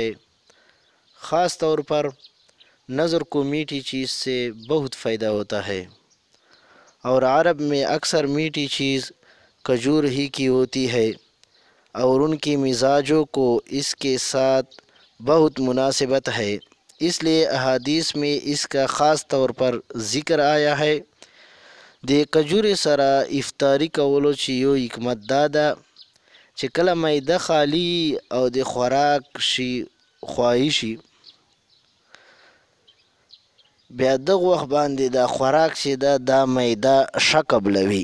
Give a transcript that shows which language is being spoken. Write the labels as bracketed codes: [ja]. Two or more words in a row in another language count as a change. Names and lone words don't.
[ur] خاص طور پر نظر کو میٹھی چیز سے بہت فائدہ ہوتا ہے، اور عرب میں اکثر میٹھی چیز کھجور ہی کی ہوتی ہے، اور ان کی مزاجوں کو اس کے ساتھ بہت مناسبت ہے، اس لیے احادیث میں اس کا خاص طور پر ذکر آیا ہے. [ps] د کجورې سره افطاری کولو چې یو حکمت دا ده چې کله معده خالی او د خوراک شي خواهی شي، بیا دغه وخت باندې دا خوراک چې دا معده ښه قبلوي.